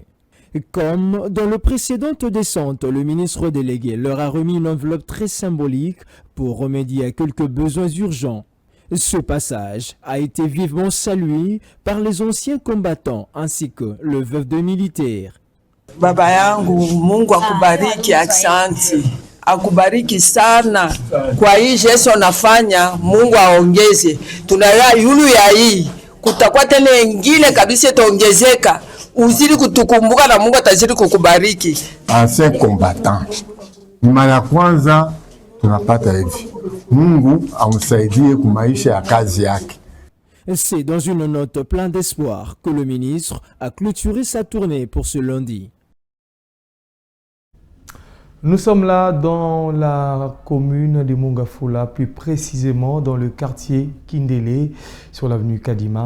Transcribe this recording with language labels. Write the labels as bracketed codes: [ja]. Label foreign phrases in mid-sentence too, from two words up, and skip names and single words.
[fr] Comme dans le précédente descente, le ministre délégué leur a remis une enveloppe très symbolique pour remédier à quelques besoins urgents. Ce passage a été vivement salué par les anciens combattants ainsi que le veuve de militaire. [sw] Baba yangu, Mungu akubariki, asante. Akubariki sana kwa hii jeshi unafanya, Mungu aongeze. Tunaya yulu ya hii kutakuwa tena ingine kabisa itaongezeka. Uzidi kutukumbuka na Mungu atazidi kukubariki. [fr] Ancien combattant. [sw] Ni mara ya kwanza tunapata hivi. Mungu amsaidie kumaisha ya kazi yake. [fr] C'est dans une note pleine d'espoir que le ministre a clôturé sa tournée pour ce lundi. Nous sommes là dans la commune de Mongafula, plus précisément dans le quartier Kindele, sur l'avenue Kadima.